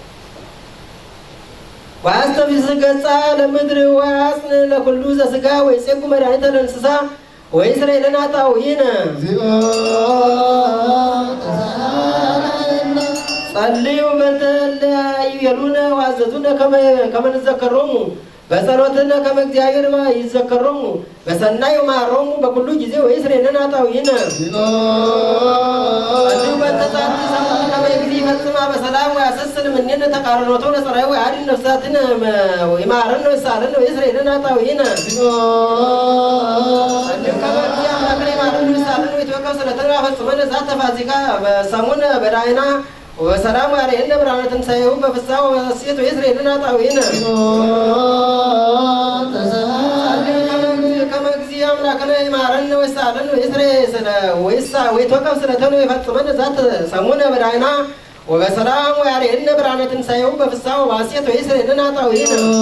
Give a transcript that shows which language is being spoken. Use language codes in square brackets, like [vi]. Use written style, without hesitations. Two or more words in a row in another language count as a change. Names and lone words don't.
[gez] ወያስተፊስ ገጻ ለምድር ወያጽን ለኩሉ ዘሥጋ ወይጼጉ መድኃኒተ ለእንስሳ ወይስረይለነ ኃጣውኢነ ጸልዩ በእንተ እለ ይቤሉነ ወአዘዙነ ከመ ንዘከሮሙ በጸሎትነ ከመ እግዚአብሔር ይዘከሮሙ በሰናይ ወመሃሮሙ በኩሉ ጊዜ ወይስረይለነ ኃጣውኢነ ጸልዩ በእንተ ዛቲ ሰሙነ ከመ እግዚእ ይፈጽማ በሰላም ወያሰስል እምኔነ ተቃርኖቶ ለጸራዩ ወያድኅን ነፍሳትነ ወይምሃረነ ወይሳለነ ወይስረይለነ ኃጣውኢነ ጸልዩ ከመ እግዚእ አምላክነ ይምሃረነ ወይሳለነ ወይትወከፍ ስእለተነ ወያፈጽመነ ዛተ ፋሲካ በሰሙነ በዳይና ወሰላም ያርየነ ብርሃነ ትንሣኤሁ በፍስሐ ወበሐሴት ወይስረይለነ ኃጣውኢነ ከመ እግዚእ አምላክነ ይምሃረነ ወይሳለነ ወይትወከፍ ስእለተነ ወይፈጽመነ ዛተ ሰሙነ በዳይና ወበሰላም ያርየነ ብርሃነ ትንሣኤሁ በፍስሐ ወበሐሴት ወይስረይለነ ኃጣውኢነ